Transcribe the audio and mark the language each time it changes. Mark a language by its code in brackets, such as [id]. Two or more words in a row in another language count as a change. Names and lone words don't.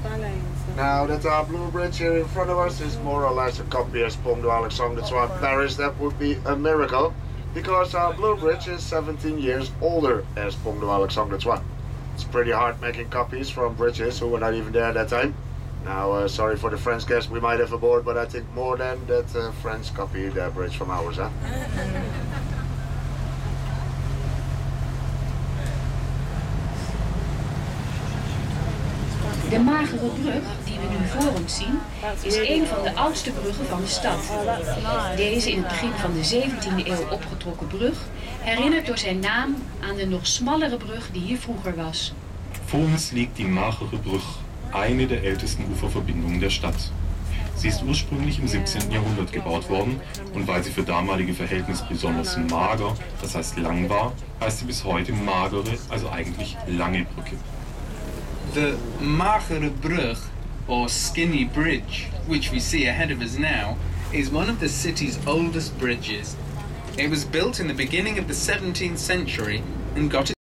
[en] Now that our blue bridge here in front of us is more or less a copy as Pont de Alexandre III Paris, that would be a miracle, because our blue bridge is 17 years older as Pont de Alexandre III. It's pretty hard making copies from bridges who were not even there at that time. Now, sorry for the French guests we might have aboard, but I think more than that French copied their bridge from ours, huh? [nl] De magere brug, die we nu voor ons zien, is een van de oudste bruggen van de stad. Deze in het begin van de 17e eeuw opgetrokken brug herinnert door zijn naam aan de nog smallere brug die hier vroeger was. [de] Vor uns liegt die magere Brug, eine der ältesten Uferverbindungen der Stadt. Sie ist ursprünglich im 17. Jahrhundert gebaut worden und weil sie für damalige Verhältnisse besonders mager, das heißt lang war, heißt sie bis heute magere, also eigentlich lange Brücke. [en] The magere Brug, or skinny bridge, which we see ahead of us now, is one of the city's oldest bridges. It was built in the beginning of the 17th century and got